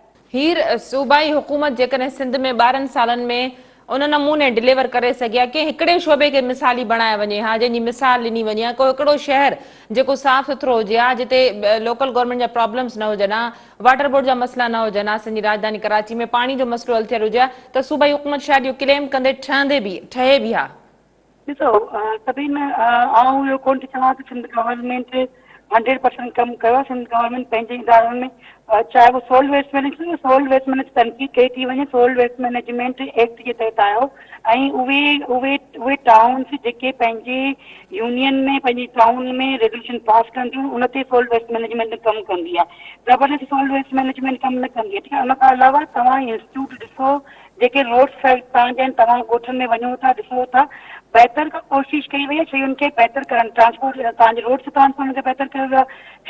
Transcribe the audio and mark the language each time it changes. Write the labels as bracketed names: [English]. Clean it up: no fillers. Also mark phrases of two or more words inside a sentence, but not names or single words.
[Sindhi] हीर सूबाई हुकूमत जेकॾहिं सिंध में 12 सालनि में उन नमूने डिलीवर करे सघिया कि हिकिड़े शोबे खे मिसाली बणाए वञे हा, जंहिंजी मिसाल ॾिनी वञे हा, को हिकिड़ो शहर जेको साफ़ सुथिरो हुजे हा, जिते [English] local government [Sindhi] जा प्रॉब्लम्स न हुजनि हा, [English] water board [Sindhi] जा मसइला न हुजनि हा, असांजी राजधानी कराची में पाणी जो मसइलो हल थियल हुजे हा, त सूबाई हुकूमत शायदि इहो क्लेम कंदे ठहे बि हा। ॾिसो सभिनि आउं इहो कोन थी चवां त सिंध गवर्नमेंट 100% कमु कयो। सिंध गवर्नमेंट पंहिंजे इदारनि में चाहे वो [English] solid waste management [Sindhi] तनक़ीद कई थी वञे, [English] solid waste management act [Sindhi] जे तहत आयो ऐं उहे टाउन्स जेके पंहिंजे यूनियन में पंहिंजे टाउन में [English] resolution pass [Sindhi] कंदियूं उन ते [English] solid waste management [Sindhi] कमु कंदी आहे। ज़बरदस्ती [English] solid waste management [Sindhi] कमु न कंदी आहे, ठीकु आहे। उन खां अलावा तव्हां इंस्टीट्यूट ॾिसो जेके रोड्स तव्हांजा आहिनि, तव्हां ॻोठनि में वञो था ॾिसो था, बहितर खां कोशिशि कई वई आहे शयुनि खे बहितर करणु, ट्रांसपोर्ट तव्हांजे रोड्स ट्रांसपोर्ट खे बहितर कयो वियो आहे।